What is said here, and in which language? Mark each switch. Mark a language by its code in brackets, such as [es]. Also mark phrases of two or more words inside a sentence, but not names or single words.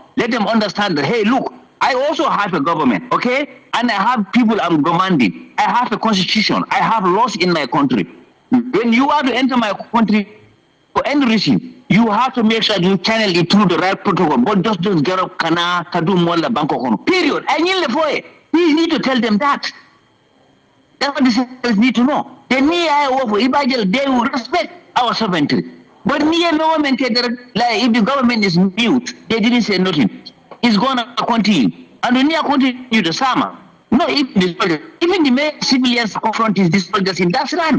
[en] Let them understand that, hey, look, I also have a government, okay? And I have people I'm commanding. I have a constitution. I have laws in my country. When you are to enter my country for any reason, you have to make sure you channel it through the right protocol. But just don't get up, [man] kana, kadu, mola, banko, [en] period. I need to tell them that. That's what the citizens need to know. They will respect our sovereignty. But like if the government is mute, they didn't say nothing. It's gonna continue. And when you continue the summer, no, even the main civilians confront these soldiers in that land.